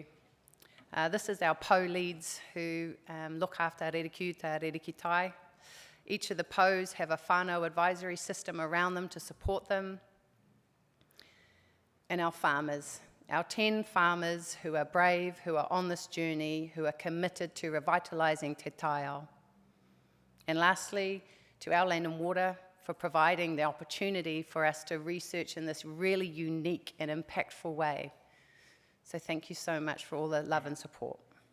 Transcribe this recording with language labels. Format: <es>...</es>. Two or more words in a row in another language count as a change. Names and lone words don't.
<en>This is our PO leads who look after Rere Kuta, Rere Kitai. Each of the POs have a whānau advisory system around them to support them. And our farmers, our 10 farmers who are brave, who are on this journey, who are committed to revitalising</en> <mi>te Taiao.</mi> <en>And lastly, to our Land and Water for providing the opportunity for us to research in this really unique and impactful way. So thank you so much for all the love and support.</en>